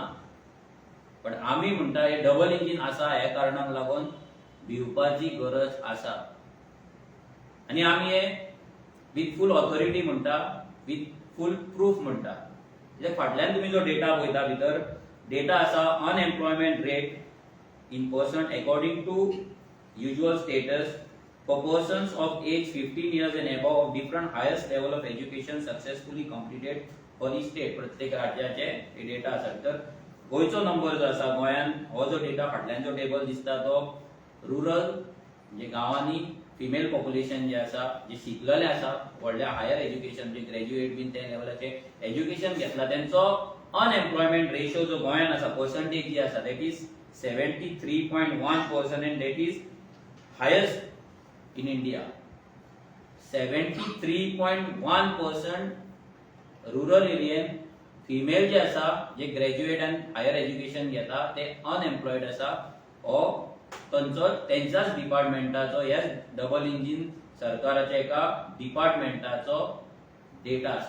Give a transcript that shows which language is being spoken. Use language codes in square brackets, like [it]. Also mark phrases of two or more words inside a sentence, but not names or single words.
[kok] पण आमी म्हणटा हे [en] double engine [kok] आसा ह्या कारणाक लागून भिवपाची गरज आसा आनी आमी हे [en] with full authority [kok] म्हणटा, [en] with full proof [kok] म्हणटा. फाटल्यान तुमी जो डेटा पळयता भितर डेटा आसा [en] unemployment rate in percent according to usual status for persons of age 15 years and above of different highest level of education successfully completed for the state. [kok] प्रत्येक राज्याचे हे डेटा आसा. भितर गोंयचो नंबर जो आसा गोंयान हो जो डेटा फाटल्यान जो टेबल दिसता तो रुरल म्हणजे गांवांनी [en] female population [kok] जे आसा जे शिकलेले आसा व्हडल्या [en] higher education [kok] म्हणजे ग्रॅज्युएट बीन त्या लेवलाचे एज्युकेशन घेतला तेंचो [en] unemployment ratio [kok] जो गोंयान आसा पर्संटेज जी आसा [en] that is [kok] 73.1% [en] and that is highest in India. [kok] 73.1% रुरल एरियन फिमेल जे आसा जे ग्रॅज्युएट आनी [en] higher education [kok] घेता ते अनएम्प्लॉयड आसा. हो तेंच्याच डिपार्टमेंटाचो ह्या [en] double engine [kok] सरकाराच्या एका डिपार्टमेंटाचो डेटा आसा.